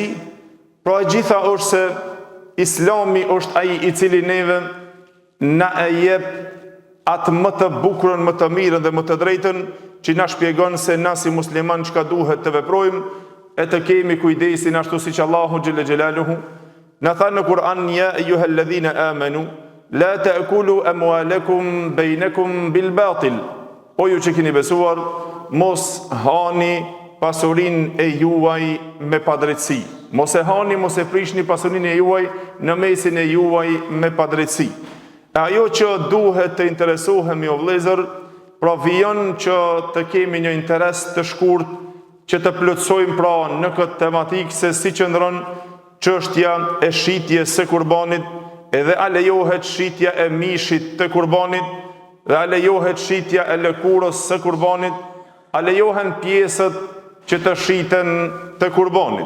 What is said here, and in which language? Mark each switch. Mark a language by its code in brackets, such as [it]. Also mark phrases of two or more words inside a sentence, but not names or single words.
[sq] Pra e gjitha është se Islami është ai i cili neve na e jep atë më të bukurën, më të mirën dhe më të drejtën, që na shpjegon se na si musliman çka duhet të veprojmë e të kemi kujdesin ashtu siç Allahu [ar] جل جلاله [sq] na tha në Kur'an: [ar] يا أيها الذين آمنوا لا تأكلوا أموالكم بينكم بالباطل. [sq] O ju që keni besuar, mos hani pasurinë e juaj me padrejtësi. Mos e hani, mos e prishni pasurinë e juaj në mesin e juaj me padrejtësi. Ajo që duhet të interesohemi o vëllezër, pra vijon që të kemi një interes të shkurt që të plotësojmë pra në këtë tematikë se si qëndron çështja e shitjes së kurbanit, edhe a lejohet shitja e mishit të kurbanit, dhe a lejohet shitja e lëkurës së kurbanit, a lejohen pjesët që të shiten të kurbanit.